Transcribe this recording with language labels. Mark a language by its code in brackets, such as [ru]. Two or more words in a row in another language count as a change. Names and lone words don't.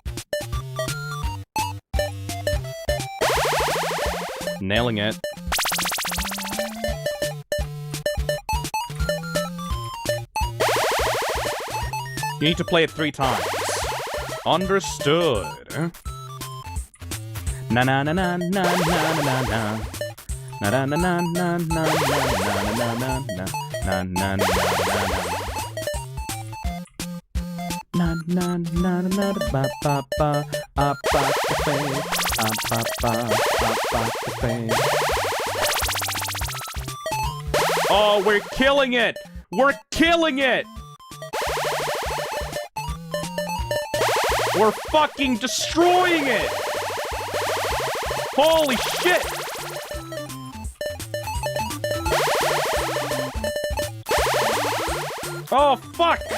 [en] Nailing it. You need to play it 3 times. Understood. Na na na na na na na na. Na na na na na na na na na na na na. Na na na na ba ba ba ba ba ba. Oh, we're killing it! We're killing it! We're fucking destroying it! Holy shit! Oh, fuck!